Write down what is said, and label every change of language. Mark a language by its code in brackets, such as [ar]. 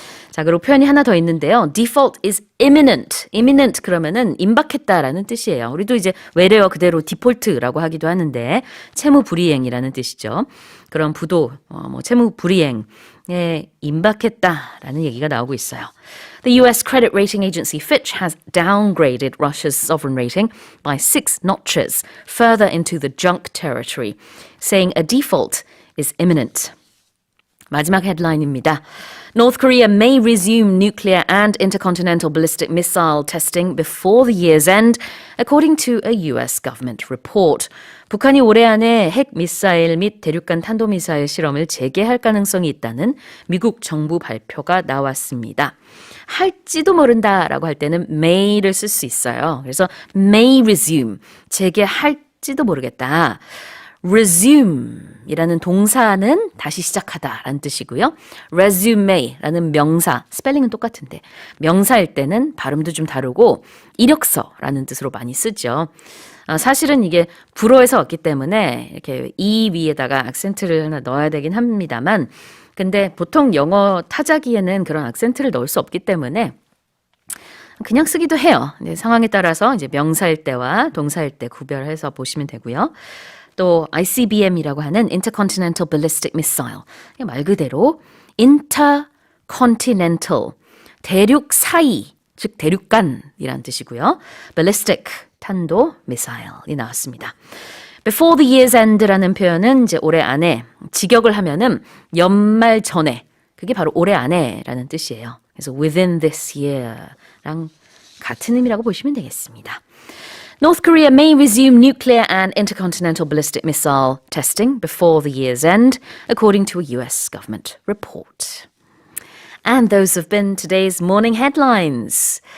[ko] 자, 그리고 표현이 하나 더 있는데요. [en] Default is imminent. [ko] imminent 그러면은 임박했다라는 뜻이에요. 우리도 이제 외래어 그대로 디폴트라고 하기도 하는데 채무 불이행이라는 뜻이죠. 그런 부도, 채무 불이행에 임박했다라는 얘기가 나오고 있어요. [en] The US credit rating agency Fitch has downgraded Russia's sovereign rating by 6 notches further into the junk territory, saying a default is imminent. [ko] 마지막 헤드라인입니다. [en] North Korea may resume nuclear and intercontinental ballistic missile testing before the year's end, according to a US government report. [ko] 북한이 올해 안에 핵 미사일 및 대륙간 탄도미사일 실험을 재개할 가능성이 있다는 미국 정부 발표가 나왔습니다. 할지도 모른다라고 할 때는 may를 쓸 수 있어요. 그래서 [en] may resume, [ko] 재개할지도 모르겠다. resume이라는 동사는 다시 시작하다라는 뜻이고요. resume라는 명사, 스펠링은 똑같은데 명사일 때는 발음도 좀 다르고 이력서라는 뜻으로 많이 쓰죠. 사실은 이게 불어에서 왔기 때문에 이렇게 이 위에다가 악센트를 하나 넣어야 되긴 합니다만 근데 보통 영어 타자기에는 그런 악센트를 넣을 수 없기 때문에 그냥 쓰기도 해요. 이제 상황에 따라서 이제 명사일 때와 동사일 때 구별해서 보시면 되고요. 또 ICBM이라고 하는 Intercontinental Ballistic Missile. 말 그대로 Intercontinental, 대륙 사이, 즉 대륙간이란 뜻이고요. Ballistic, 탄도, missile이 나왔습니다. [en] Before the year's end [ko] 라는 표현은 이제 올해 안에 직역을 하면은 연말 전에, 그게 바로 올해 안에라는 뜻이에요. 그래서 [en] within this year [ko] 랑 같은 의미라고 보시면 되겠습니다. [en] North Korea may resume nuclear and intercontinental ballistic missile testing before the year's end, according to a US government report. And those have been today's morning headlines.